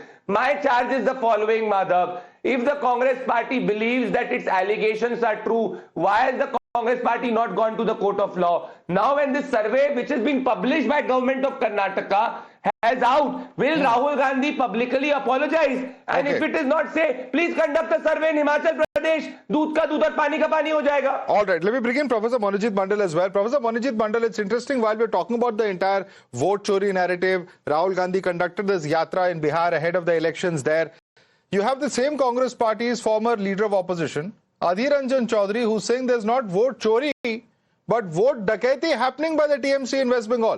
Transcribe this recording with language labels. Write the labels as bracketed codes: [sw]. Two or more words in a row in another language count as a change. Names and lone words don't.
[en] My charge is the following, Madhav. If the Congress party believes that its allegations are true, why has the Congress party not gone to the court of law? Now when this survey, which is being published by government of Karnataka, has out, will Rahul Gandhi publicly apologize? And if it is not, say, please conduct a survey in Himachal Pradesh, [hi] दूध का दूध और पानी का पानी हो जाएगा. [en] All right, let me bring in Professor Monojit Mandal as well. Professor Monojit Mandal, it's interesting, while we're talking about the entire vote chori narrative, Rahul Gandhi conducted this yatra in Bihar ahead of the elections there. You have the same Congress party's former leader of opposition, Adhir Ranjan Chaudhary, who's saying there's not vote chori, but vote dakaiti happening by the TMC in West Bengal.